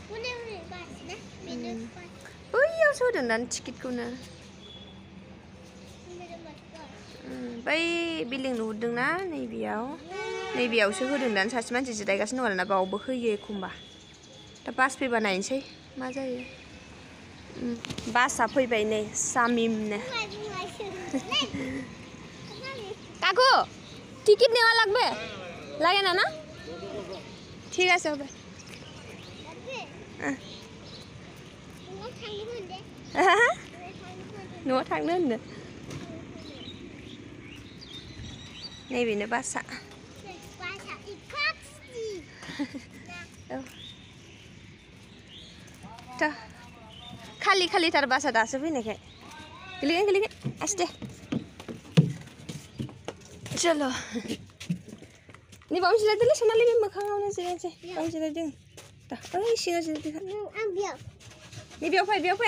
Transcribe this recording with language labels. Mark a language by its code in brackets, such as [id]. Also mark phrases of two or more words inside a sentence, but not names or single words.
[brx] बैयावसो होदों दां टिकेटखौनो बै बिल्डिं नुहुरदोंना नैबेयावसो होदों दां सासे मानसि जिरायगासिनो दं आरोना बावबो होयो एखमबा दा बास फैबा नायनोसै मा जायो बासआ फैबाय नै सामिमनो [bn] কাকু টিকিট নেওয়া লাগবে লাগে না না ঠিক আছে হবে [brx] न'आव थांनो होनदों नैबेनो बासआ खालि खालिथार बासआ दासो फैनायखाय गोलैगोन आस्ते चलो नै बावनो जिरायदोलै सनालि बे मोखाङावनो जिरायनोसै बावनो जिरायदों दा ओइ सिङाव जिरायदों बेयाव फै